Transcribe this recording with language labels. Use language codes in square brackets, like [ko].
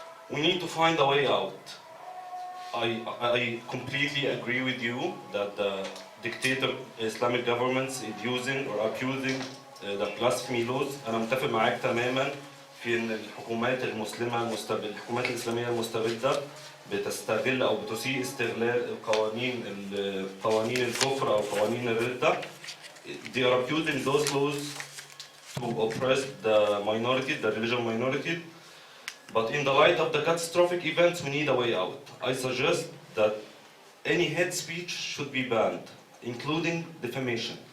[en] We need to find a way out. I completely agree with you that the dictator Islamic governments is using or abusing the blasphemy laws. [ar] أنا متفق معاك تماما في ان الحكومات المسلمه الحكومات الاسلاميه المستبده بتستغل او بتسيء استغلال قوانين الكفر او قوانين الردة. [en] They are abusing those laws to oppress the minority, the religious minority. But in the light of the catastrophic events, we need a way out. I suggest that any hate speech should be banned, including defamation.